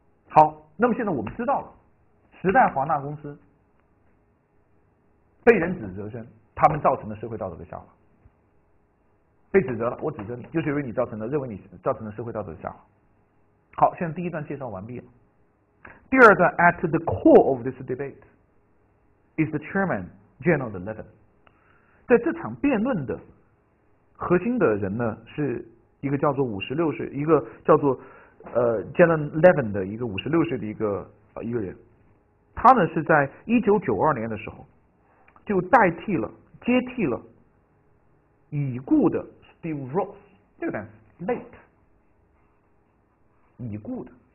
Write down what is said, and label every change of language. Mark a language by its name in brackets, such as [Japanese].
[Chinese] 好，那么现在我们知道了时代华纳公司被人指责称他们造成了社会道德的下滑，被指责了，我指责你，就是因为你认为你造成了社会道德的下滑。好，现在第一段介绍完毕了。第二段 [English] at the core of this debate is the chairman General Levin。 [Chinese] 在这场辩论的核心的人呢，是一个叫做56岁，一个叫做General Levin 的一个56岁的一个人。他呢是在1992年的时候就接替了已故的 Steve Ross， 这个单词 late， 已故的。